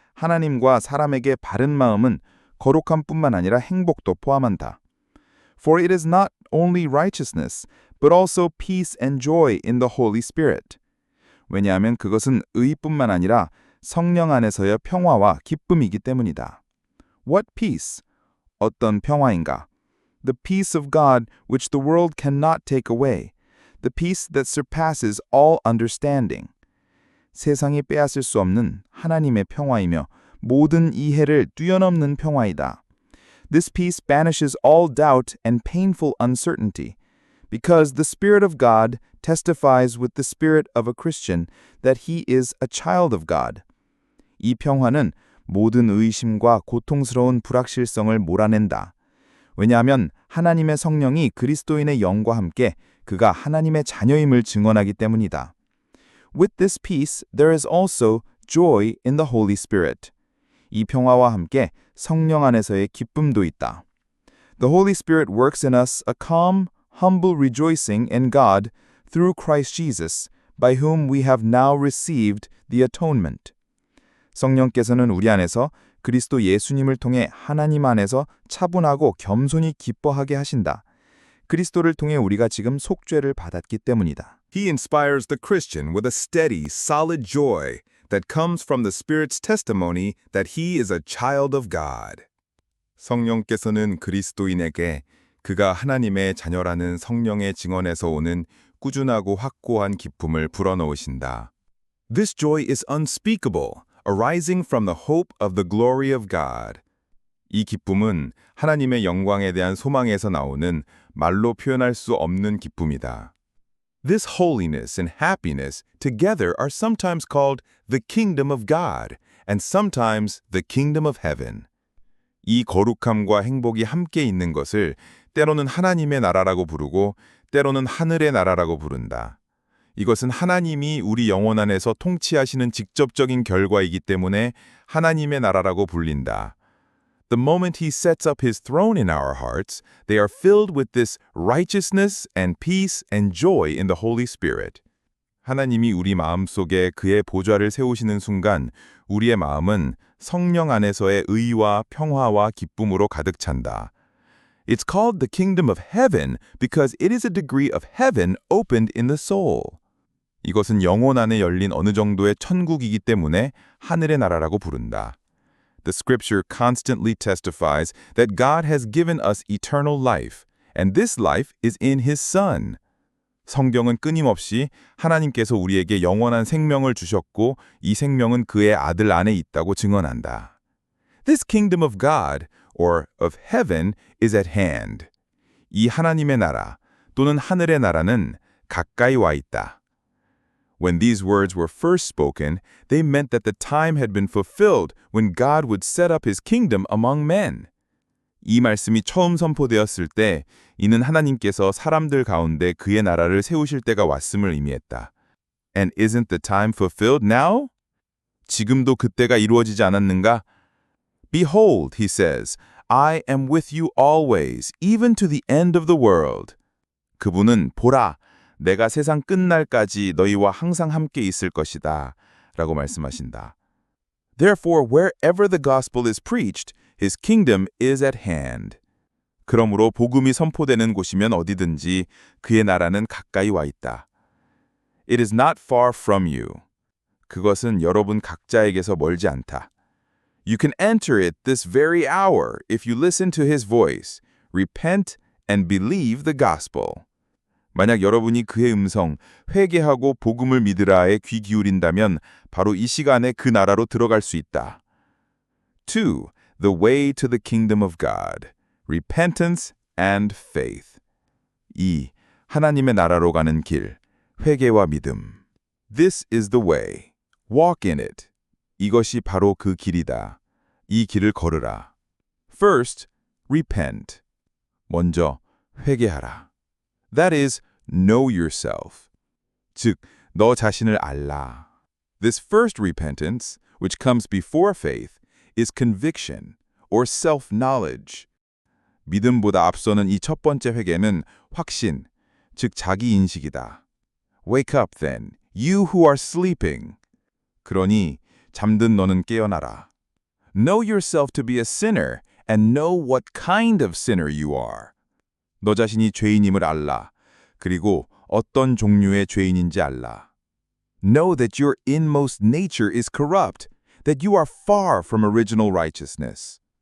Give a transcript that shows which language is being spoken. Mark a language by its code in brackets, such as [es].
[ko] 하나님과 사람에게 바른 마음은 거룩함뿐만 아니라 행복도 포함한다. [en] For it is not only righteousness, but also peace and joy in the Holy Spirit. [ko] 왜냐하면 그것은 의뿐만 아니라 성령 안에서의 평화와 기쁨이기 때문이다. [en] What peace? [ko] 어떤 평화인가? [en] The peace of God which the world cannot take away. The peace that surpasses all understanding. [ko] 세상이 빼앗을 수 없는 하나님의 평화이며 모든 이해를 뛰어넘는 평화이다. [en] This peace banishes all doubt and painful uncertainty, because the Spirit of God testifies with the spirit of a Christian that he is a child of God. [ko] 이 평화는 모든 의심과 고통스러운 불확실성을 몰아낸다. 왜냐하면 하나님의 성령이 그리스도인의 영과 함께 그가 하나님의 자녀임을 증언하기 때문이다. [en] With this peace, there is also joy in the Holy Spirit. [ko] 이 평화와 함께 성령 안에서의 기쁨도 있다. [en] The Holy Spirit works in us a calm, humble rejoicing in God through Christ Jesus, by whom we have now received the atonement. [ko] 성령께서는 우리 안에서 그리스도 예수님을 통해 하나님 안에서 차분하고 겸손히 기뻐하게 하신다. 그리스도를 통해 우리가 지금 속죄를 받았기 때문이다. [en] He inspires the Christian with a steady, solid joy that comes from the Spirit's testimony that he is a child of God. [ko] 성령께서는 그리스도인에게 그가 하나님의 자녀라는 성령의 증언에서 오는 꾸준하고 확고한 기쁨을 불어넣으신다. [en] This joy is unspeakable, arising from the hope of the glory of God. [ko] 이 기쁨은 하나님의 영광에 대한 소망에서 나오는 말로 표현할 수 없는 기쁨이다. [en] This holiness and happiness together are sometimes called the kingdom of God and sometimes the kingdom of heaven. [ko] 이 거룩함과 행복이 함께 있는 것을 때로는 하나님의 나라라고 부르고 때로는 하늘의 나라라고 부른다. 이것은 하나님이 우리 영혼 안에서 통치하시는 직접적인 결과이기 때문에 하나님의 나라라고 불린다. [en] The moment he sets up his throne in our hearts, they are filled with this righteousness and peace and joy in the Holy Spirit. [ko] 하나님이 우리 마음속에 그의 보좌를 세우시는 순간 우리의 마음은 성령 안에서의 의와 평화와 기쁨으로 가득 찬다. [en] It's called the kingdom of heaven because it is a degree of heaven opened in the soul. [ko] 이것은 영혼 안에 열린 어느 정도의 천국이기 때문에 하늘의 나라라고 부른다. [en] The scripture constantly testifies that God has given us eternal life, and this life is in His Son. [ko] 성경은 끊임없이 하나님께서 우리에게 영원한 생명을 주셨고 이 생명은 그의 아들 안에 있다고 증언한다. [en] This kingdom of God, or of heaven, is at hand. [ko] 이 하나님의 나라 또는 하늘의 나라는 가까이 와 있다. [en] When these words were first spoken, they meant that the time had been fulfilled when God would set up His kingdom among men. [ko] 이 말씀이 처음 선포되었을 때 이는 하나님께서 사람들 가운데 그의 나라를 세우실 때가 왔음을 의미했다. [en] And isn't the time fulfilled now? [ko] 지금도 그때가 이루어지지 않았는가? [en] Behold, he says, I am with you always, even to the end of the world. [ko] 그분은 보라, 내가 세상 끝날까지 너희와 항상 함께 있을 것이다 라고 말씀하신다. [en] Therefore, wherever the gospel is preached, his kingdom is at hand. [ko] 그러므로 복음이 선포되는 곳이면 어디든지 그의 나라는 가까이 와 있다. [en] It is not far from you. [ko] 그것은 여러분 각자에게서 멀지 않다. [en] You can enter it this very hour if you listen to his voice, repent and believe the gospel. [ko] 만약 여러분이 그의 음성, 회개하고 복음을 믿으라에 귀 기울인다면 바로 이 시간에 그 나라로 들어갈 수 있다. 2. [en] The way to the kingdom of God. Repentance and faith. 2. [ko] 하나님의 나라로 가는 길, 회개와 믿음. [en] This is the way. Walk in it. [ko] 이것이 바로 그 길이다. 이 길을 걸으라. [en] First, repent. [ko] 먼저 회개하라. [en] That is, know yourself. [ko] 즉, 너 자신을 알라. [en] This first repentance, which comes before faith, is conviction or self-knowledge. [ko] 믿음보다 앞서는 이 첫 번째 회개는 확신, 즉 자기 인식이다. [en] Wake up then, you who are sleeping. [ko] 그러니 잠든 너는 깨어나라. [en] Know yourself to be a sinner and know what kind of sinner you are. [ko] 너 자신이 죄인임을 알라. 그리고 어떤 종류의 죄인인지 알라. [en] Know that your inmost nature is corrupt, that you are far from original righteousness.